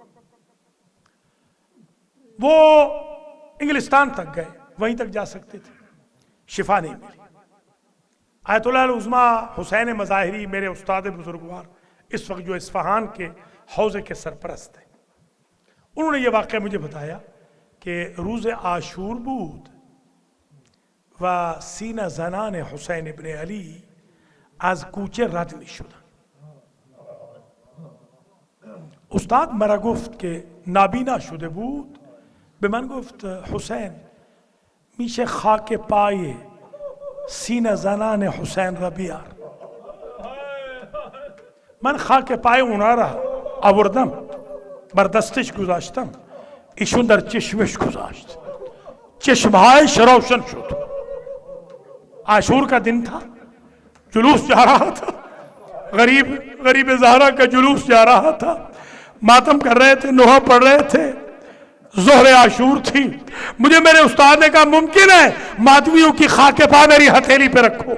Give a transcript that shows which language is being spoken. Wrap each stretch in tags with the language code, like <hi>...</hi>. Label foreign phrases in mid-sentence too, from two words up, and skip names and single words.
<ur>وہ انگلستان تک گئے، وہیں تک جا سکتے تھے، شفا نہیں ملی. آیت اللہ العظمیٰ حسین مظاہری میرے استاد بزرگوار اس وقت جو اصفہان کے حوزے کے سرپرست ہیں، انہوں نے یہ واقعہ مجھے بتایا کہ</ur> <fa>روز عاشور بود و سینه زنان حسین ابن علی از کوچه رد می شدن. استاد مرا گفت که نابینا شده بود، به من گفت حسین میشه خاک پای سینه زنان حسین را بیار. من خاک پای اونا را آوردم، بر دستش گذاشتم، ایشون در چشمش گذاشت، چشمهایش روشن شد.</fa> <ur>عاشور کا دن تھا، جلوس جا رہا تھا، غریب زہرا کا جلوس جا رہا تھا. ماتم کر رہے تھے، نوحہ پڑھ رہے تھے، ظہر عاشور تھی. مجھے میرے استاد نے کہا ممکن ہے ماتمیوں کی خاک پا میری ہتھیلی پہ رکھو.</ur>